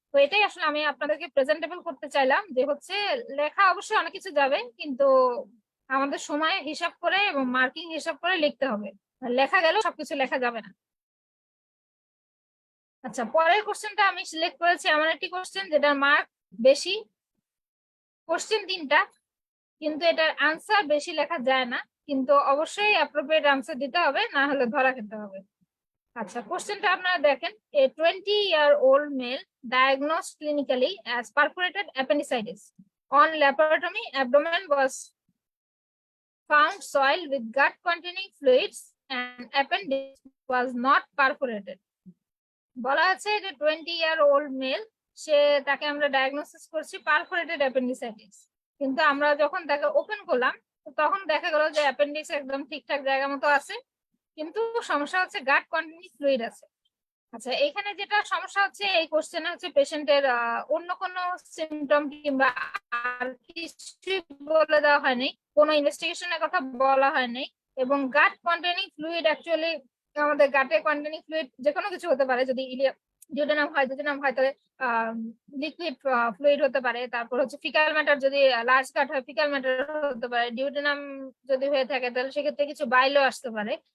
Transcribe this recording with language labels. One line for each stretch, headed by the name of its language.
Bangla: তো এটাই আসলে আমি আপনাদেরকে প্রেজেন্টেবল করতে চাইলাম, যে হচ্ছে লেখা অবশ্যই অনেক কিছু যাবে, কিন্তু আমাদের সময় হিসাব করে এবং মার্কিং হিসাব করে লিখতে হবে, লেখা গেলেও সবকিছু লেখা যাবে না। আচ্ছা, পরের কোশ্চেনটা আমি সিলেক্ট করেছি এমন একটি কোশ্চেন যেটার মার্ক বেশি, কোশ্চেন 3টা, কিন্তু এটার আনসার বেশি লেখা যায় না, কিন্তু অবশ্যই অ্যাপ্রোপ্রিয়েট আনসার দিতে হবে, না হলে ধরা খেতে হবে। আচ্ছা, কোশ্চেনটা আপনারা দেখেন,
English: a 20-year-old male diagnosed clinically as perforated appendicitis. On laparotomy, abdomen was found soiled with gut containing fluids and appendix was not perforated.
Bangla: বলা আছে যে
English: 20-year-old male,
Bangla: তাকে আমরা ডায়াগনোসিস করছি পারফোরেটেড অ্যাপেন্ডিসাইটিস, কিন্তু আমরা যখন তাকে ওপেন করলাম তখন দেখা গেল যে অ্যাপেন্ডিক্স একদম ঠিকঠাক জায়গা মতো আছে, কিন্তু সমস্যা হচ্ছে গাট কন্টেনিং ফ্লুইড আছে। আচ্ছা, এখানে যেটা সমস্যা হচ্ছে, এই কোশ্চেনে হচ্ছে পেশেন্টের অন্য কোনো সিমটম কিংবা আর কিছু বলে দেওয়া হয়নি, কোনো ইনভেস্টিগেশনের কথা বলা হয়নি, এবং গাট কন্টেনিং ফ্লুইড অ্যাকচুয়ালি আমাদের গাটে কন্টেনিং ফ্লুইড যে কোনো কিছু হতে পারে, যদি ডিউডেনাম হয় তাহলে লিকুইড ফ্লুইড হতে পারে, তারপর হচ্ছে ফিকাল ম্যাটার, যদি লার্জ গাট হয় ফিকাল ম্যাটার হতে পারে, ডিউডেনাম যদি হয়ে থাকে তাহলে সেক্ষেত্রে কিছু বাইলও আসতে পারে।